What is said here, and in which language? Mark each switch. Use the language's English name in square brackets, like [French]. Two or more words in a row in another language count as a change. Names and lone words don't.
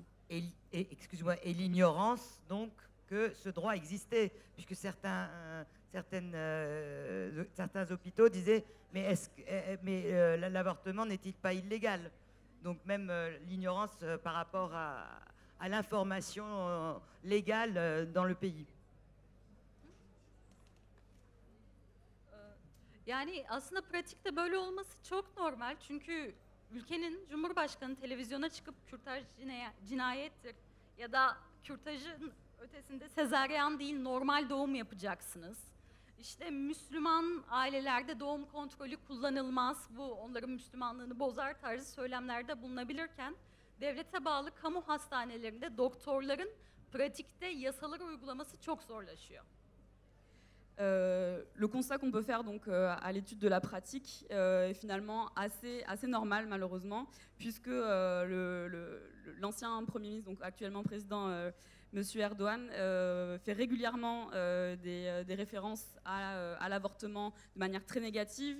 [French] Et l'ignorance, donc, que ce droit existait, puisque certains hôpitaux disaient mais l'avortement n'est-il pas illégal? Donc même l'ignorance par rapport à l'information légale dans le pays. [Turkish] Yani aslında pratikte böyle olması çok normal. Çünkü ülkenin Cumhurbaşkanı televizyona çıkıp kürtaj cinayettir ya da kürtajın ötesinde sezaryen değil normal doğum yapacaksınız. İşte Müslüman ailelerde doğum kontrolü kullanılmaz, bu onların Müslümanlığını bozar tarzı söylemlerde bulunabilirken devlete bağlı kamu hastanelerinde doktorların pratikte yasaları uygulaması çok zorlaşıyor. [French] Le constat qu'on peut faire donc à l'étude de la pratique est finalement assez normal malheureusement, puisque l'ancien Premier ministre, donc actuellement président Monsieur Erdogan, fait régulièrement des références à l'avortement de manière très négative.